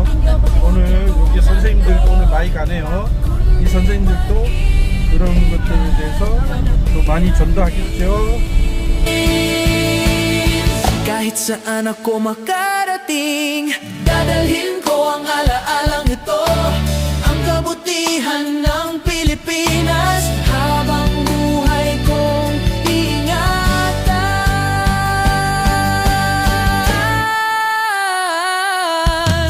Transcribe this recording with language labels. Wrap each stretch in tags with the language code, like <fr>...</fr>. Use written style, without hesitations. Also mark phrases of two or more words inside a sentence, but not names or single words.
<ko>오늘 여기 선생님들도 오늘 많이 가네요. 이 선생님들도 그런 것들에 대해서 또 많이 전도하겠죠.</ko> <tl>Kahit saan ako makarating, dadalhin ko ang alaalang ito, ang kabutihan ng Pilipinas habang buhay kong ingatan.</tl>